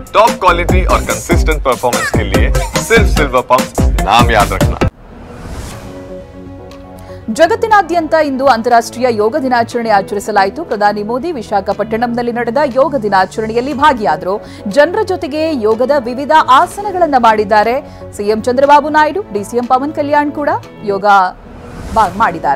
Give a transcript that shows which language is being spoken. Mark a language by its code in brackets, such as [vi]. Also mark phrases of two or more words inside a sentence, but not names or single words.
[en] top quality [hi] और [en] consistent performance [hi] के लिए सिर्फ सिल्वर पंप नाम याद रखना। [kn] ಜಗತ್ತಿನಾದ್ಯಂತ ಇಂದು ಅಂತಾರಾಷ್ಟ್ರೀಯ ಯೋಗ ದಿನಾಚರಣೆ ಆಚರಿಸಲಾಯಿತು. ಪ್ರಧಾನಿ ಮೋದಿ ವಿಶಾಖಪಟ್ಟಣಂನಲ್ಲಿ ನಡೆದ ಯೋಗ ದಿನಾಚರಣೆಯಲ್ಲಿ ಭಾಗಿಯಾದರು. ಜನರ ಜೊತೆಗೆ ಯೋಗದ ವಿವಿಧ ಆಸನಗಳನ್ನು ಮಾಡಿದ್ದಾರೆ. ಸಿಎಂ ಚಂದ್ರಬಾಬು ನಾಯ್ಡು, ಡಿಸಿಎಂ ಪವನ್ ಕಲ್ಯಾಣ್ ಕೂಡ ಯೋಗ ಮಾಡಿದ್ದಾರೆ.